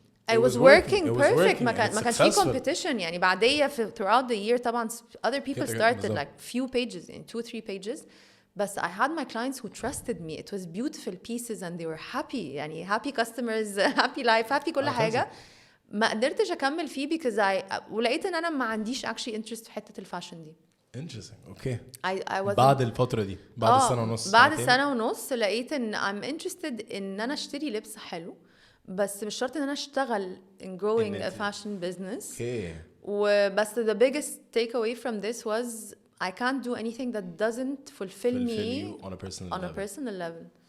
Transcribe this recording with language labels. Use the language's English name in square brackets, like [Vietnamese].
[English] It was working perfect. [Arabic] ما كانش في [English] competition [Arabic] يعني بعدية [English] throughout the year [Arabic] طبعا [English] other people started like few pages in 2-3 pages. بس I had my clients who trusted me. It was beautiful pieces and they were happy [Arabic] يعني [English] happy customers, happy life, happy كل حاجة. [Arabic] ما قدرتش اكمل فيه [English] because [Arabic] ولقيت ان انا ما عنديش [English] actually interest [Arabic] في حته الفاشن دي. [English] Interesting. Okay. [Arabic] بعد الفتره دي بعد السنه ونص بعد السنه ونص لقيت ان [English] I'm interested [Arabic] ان انا اشتري لبس حلو بس مش شرط ان انا اشتغل [English] in growing a fashion business. Okay. [Arabic] وبس [English] the biggest takeaway from this was I can't do anything that doesn't fulfill me on a personal level.